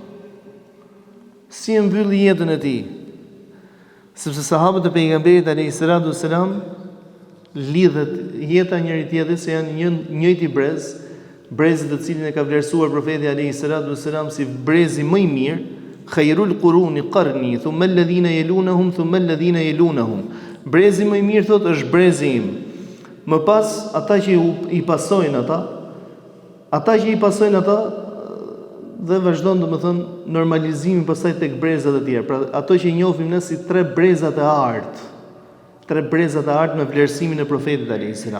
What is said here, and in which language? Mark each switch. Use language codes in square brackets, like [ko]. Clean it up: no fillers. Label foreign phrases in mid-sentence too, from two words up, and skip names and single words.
[sq] Si e mbylli jetën e tij? Sepse sahabët e pejgamberit [ar] عليه الصلاة والسلام [sq] lidhet jeta njëri tjetrit se janë njëjti brezi të cilin e ka vlerësuar profeti [ar] عليه الصلاة والسلام [sq] si brezi më i mirë, [ar] خير القرون قرني، ثم الذين يلونهم، ثم الذين يلونهم. [sq] Brezi më i mirë thotë është brezi im. Më pas ata që i pasojnë ata dhe vazhdon domethënë normalizimi pastaj tek brezat e tjerë. Pra ato që i njohim ne si tre brezat e artë. Tre brezat e artë me vlerësimin e profetit [ar] عليه السلام.